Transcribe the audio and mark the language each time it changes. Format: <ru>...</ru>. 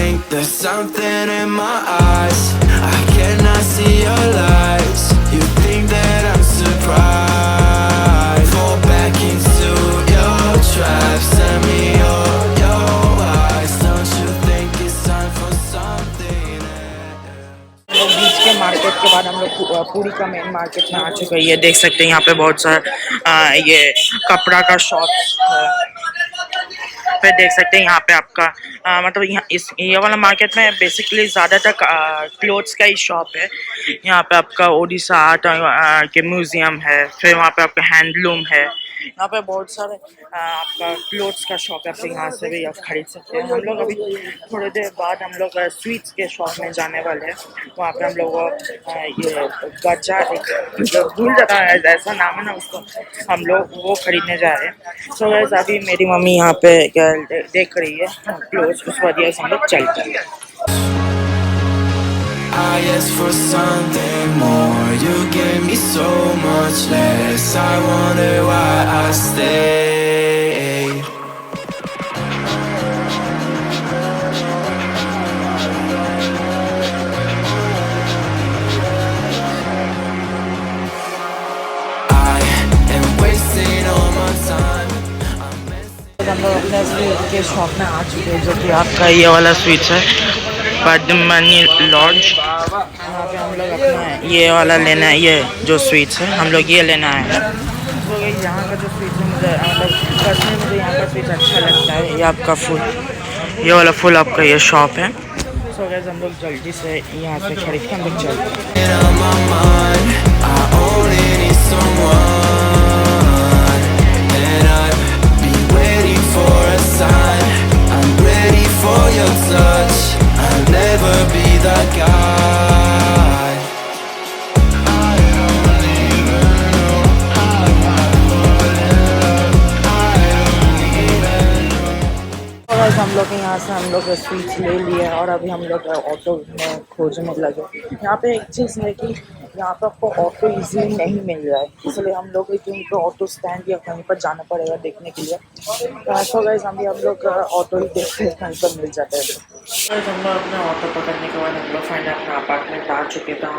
<en>There's something in my eyes, I cannot see your lies. You think that I'm surprised? Fall back into your trap, send me your eyes. Don't you think it's time for something else?</en> <hi>लोग बीच के market के बाद हम लोग पूरी का main market में आ चुके हैं। ये देख सकते हैं यहाँ पे बहुत सारा ये कपड़ा का शॉप है। पे देख सकते हैं यहाँ पे आपका मतलब यहाँ ये वाला मार्केट में बेसिकली ज़्यादातर क्लोथ्स का ही शॉप है। यहाँ पे आपका ओडिशा आर्ट के म्यूजियम है, फिर वहाँ पे आपका हैंडलूम है, यहाँ पे बहुत सारे आपका क्लोथ्स का शॉप है, फिर यहाँ से भी आप खरीद सकते हैं। हम लोग अभी थोड़ी देर बाद हम लोग स्वीट्स के शॉप में जाने वाले हैं। वहाँ पे हम लोग ये गजा एक जो भूल जाता है ऐसा नाम है ना उसको, हम लोग वो खरीदने जा रहे हैं। सो गाइस अभी मेरी मम्मी यहाँ पे देख रही है क्लोथ्स, उस वजह से हम लोग चलते हैं।</hi> <en>I asked for something more. You gave me so much less. I wonder why I stayed. I am wasting all my time.</en> <hi>हम लोग अपने स्वीट के शॉप में आ चुके हैं, जो कि आपका ये वाला स्वीट्स है पद्मनी लॉन्च। यहाँ पे हम लोग अपना ये वाला लेना है, ये जो स्वीट्स है हम लोग ये लेना है। तो यहाँ का जो स्वीट्स है मुझे मतलब पर्सनली मुझे यहाँ का स्वीट्स अच्छा लगता है। ये आपका फुल, ये वाला फुल आपका ये शॉप है। सो गाइस हम लोग जल्दी से यहाँ से खरीद के हम लोग चलते हैं।</hi> <en>On my mind, I only need someone, and I've been waiting for a sign. I'm ready for your touch. I'll never be that guy. I don't even know how I fall in love. I don't even know.</en> <hi>और हम लोग यहाँ से हम लोग sweets ले लिए और अभी हम लोग ऑटो में खोजने लगे। यहाँ पे एक चीज़ है कि यहाँ पे आपको ऑटो इजीली नहीं मिल रहा है, इसलिए हम लोग कहीं पे ऑटो स्टैंड या कहीं पर जाना पड़ेगा देखने के लिए। तो गाइस अभी हम लोग ऑटो ही देखते हैं कहीं पर मिल जाता है। गाइस हम लोग अपना ऑटो पकड़ने के बाद हम लोग फाइनली अपना अपार्टमेंट आ चुके थे।</hi>